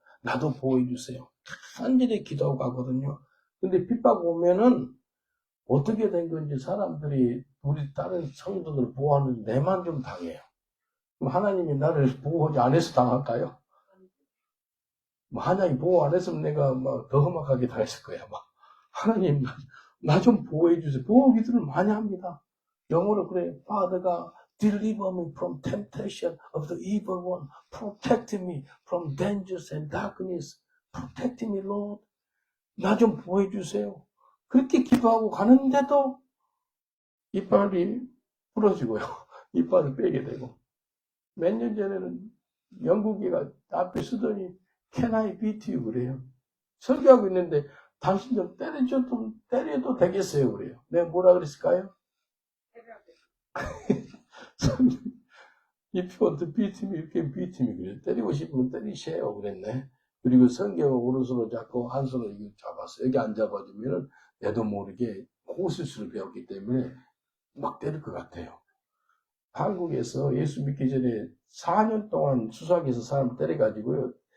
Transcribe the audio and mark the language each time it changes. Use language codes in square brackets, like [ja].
[ko] 나도 보호해 주세요. 간절히 기도하고 가거든요. 근데 핍박 오면은 어떻게 된 건지 사람들이 우리 다른 성도들 보호하는데 내만 좀 당해요. 그럼 하나님이 나를 보호하지 안 해서 당할까요? 하나님 보호 안 했으면 내가 더 험악하게 당했을 거야. 하나님, 나 좀 보호해 주세요. 보호 기도를 많이 합니다. 영어로 그래. [en] Father가 deliver me from temptation of the evil one. Protect me from dangers and darkness. Protect me, Lord. [ko] 나 좀 보호해 주세요. 그렇게 기도하고 가는데도 이빨이 부러지고요. 이빨을 빼게 되고. 몇 년 전에는 영국이가 앞에 쓰더니 [en] Can I beat you? [ko] 그래요. 설교하고 있는데 당신 좀 때려도 되겠어요? 그래요. 내가 뭐라 그랬을까요? [en] If you want to beat me, you can beat me. [ko] 그래. 때리고 싶으면 때리세요. 그랬네. 그리고 성경을 오른손으로 잡고 한 손으로 이거 잡았어. 여기 안 잡아주면은 내도 모르게 호수술을 배웠기 때문에 막 때릴 것 같아요. 한국에서 예수 믿기 전에 4년 동안 수사기에서 사람 때려가지고요.